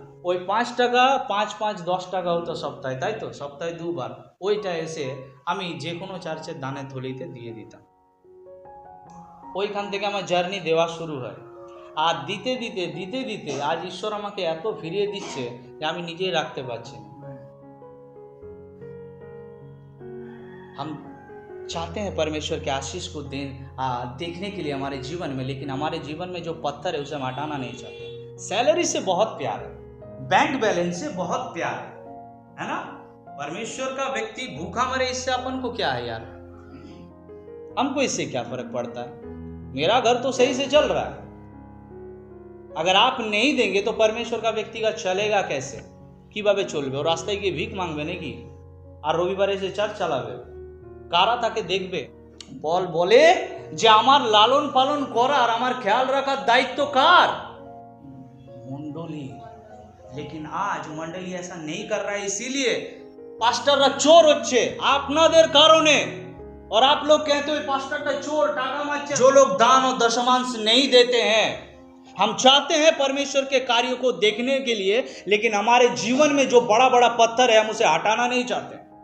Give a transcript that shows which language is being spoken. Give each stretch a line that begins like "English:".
Bangla: ওই 5 টাকা 5 10 টাকা হতো সপ্তাহে, তাই তো? সপ্তাহে 2 বার ওইটা এসে আমি যে কোনো চার্চের দানের থলিতে দিয়ে দিতাম। ওইখান থেকে আমার জার্নি দেওয়া শুরু হয়। আর দিতে দিতে আজ ঈশ্বর আমাকে এত ফিরিয়ে দিচ্ছে যে আমি নিজেই রাখতে পারছি না।
Hindi: हम चाहते हैं परमेश्वर के आशीष को देखने के लिए हमारे जीवन में, लेकिन हमारे जीवन में जो पत्थर है उसे हम हटाना नहीं चाहते। सैलरी से बहुत प्यार है, बैंक बैलेंस से बहुत प्यार है ना? परमेश्वर का व्यक्ति भूखा मरे, इससे अपन को क्या है यार? हमको इससे क्या फर्क पड़ता है? मेरा घर तो सही से चल रहा है। अगर आप नहीं देंगे तो परमेश्वर का व्यक्ति का चलेगा कैसे?
Bangla: কিভাবে চলবে? ও রাস্তায় গিয়ে ভিক মাংবে নাকি? আর রবিবারে এসে চার্চ চালাবে? কারা তাকে দেখবে? পল বলে যে আমার লালন পালন করা আর আমার খেয়াল রাখার দায়িত্ব কার?
Hindi: मंडली। लेकिन आज मंडली ऐसा नहीं कर रहा है, इसीलिए पास्टरরা
Bangla: চোর হচ্ছে আপনাদের কারণে।
Hindi: और आप लोग कहते हो पास्टरটা
Bangla: চোর, টাকা মারছে।
Hindi: जो लोग दान और दशमांश नहीं देते हैं, हम चाहते हैं परमेश्वर के कार्यों को देखने के लिए, लेकिन हमारे जीवन में जो बड़ा बड़ा पत्थर है हम उसे हटाना नहीं चाहते।